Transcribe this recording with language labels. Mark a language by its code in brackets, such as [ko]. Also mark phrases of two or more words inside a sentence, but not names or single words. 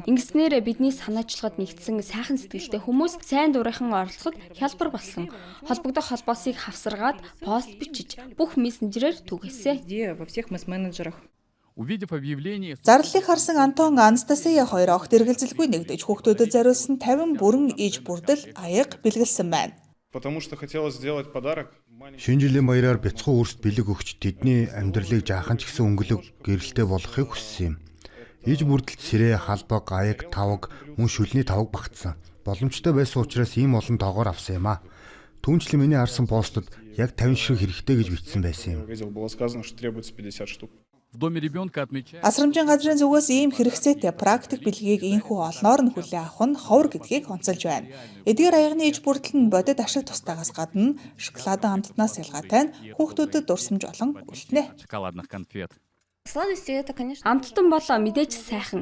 [mn] Ингэснээр бидний санаачлагад нэгдсэн сайхан сэтгэлтэй хүмүүс сайн дурынхан оролцоход хялбар болсон. Холбогдох холбоосыг хавсаргаад пост бичиж бүх мессенжерээр түгээсэн. [ru] Увидев объявление... [mn] Зарлалыг харсан Антон Анастасия хоёр огт эргэлзэлгүй нэгдэж хүүхдүүдэд зориулсан 50 бүрэн иж бүрдэл аяга бэлгэлсэн байна. [ru] Потому что хотелось сделать подарок. [mn] Шинэ жилийн баяраар бяцхан өөрсд бэлэг өгч тэдний амьдралыг жаахан ч гэсэн өнгөлөг гэрэлтэй болгохыг хүссэн юм. Иж бүрдэлт сэрээ, халбаг, аяг, тавг, мөн шүлний тавг багтсан. Боломжтой байсан учраас ийм олон тоогоор авсан юм а. Түүнчлэн миний харсан постод яг 50 ширхэг хэрэгтэй гэж бичсэн байсан юм. [ru] Видел, было сказано, что требуется 50 штук. В доме ребенка отмечают... [mn] Асрамжийн газрын зүгээс ийм хэрэгцээтэй практик бэлгийг инхүү олноор нь хүлээн авах нь ховор гэдгийг онцолж байна. Эдгээр аягны иж бүрдэл нь бодит ашиг тустаагаас гадна шоколадын амтнаас ялгаатай нь хүүхдүүдэд дурсамж олон үлдэнэ. [ru] шоколадных конфет. [mn] Амттан бол мэдээж сайхан.